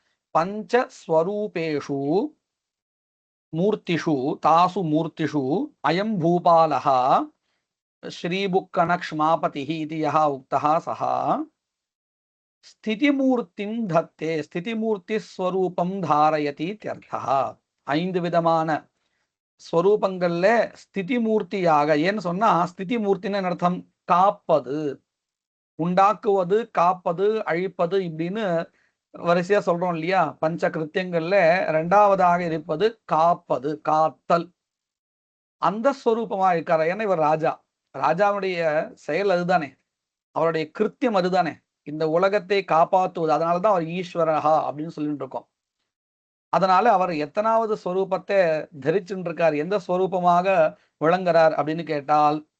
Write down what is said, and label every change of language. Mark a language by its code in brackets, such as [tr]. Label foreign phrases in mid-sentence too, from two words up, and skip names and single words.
[sa] तत्र पंचस्वरूपेषु मूर्तिषु तासु मूर्तिषु अयं भूपालः श्रीबुक्कनक्ष्मापतिः इति यः उक्तः सः स्थितिमूर्तिं धत्ते स्थितिमूर्तिस्वरूपं धारयति इत्यर्थः ஐந்து [ta] விதமான ஸ்வரூபங்கள்ல ஸ்திதி மூர்த்தியாக ஏன்னு சொன்னா ஸ்திதி மூர்த்தின்னு அர்த்தம் காப்பது உண்டாக்குவது காப்பது அழிப்பது இப்படின்னு வரிசையா சொல்றோம் இல்லையா பஞ்ச கிருத்தியங்கள்ல இரண்டாவதாக இருப்பது காப்பது காத்தல் அந்த ஸ்வரூபமா இருக்காரு ஏன்னா இவர் ராஜா ராஜாவுடைய செயல் அதுதானே அவருடைய கிருத்தியம் அதுதானே இந்த உலகத்தை காப்பாற்றுவது அதனாலதான் அவர் ஈஸ்வரஹா அப்படின்னு சொல்லிட்டு இருக்கோம் அதனால அவர் எத்தனாவது ஸ்வரூபத்தை தரிச்சுட்டு இருக்கார் எந்த ஸ்வரூபமாக விளங்குறார் அப்படின்னு கேட்டால்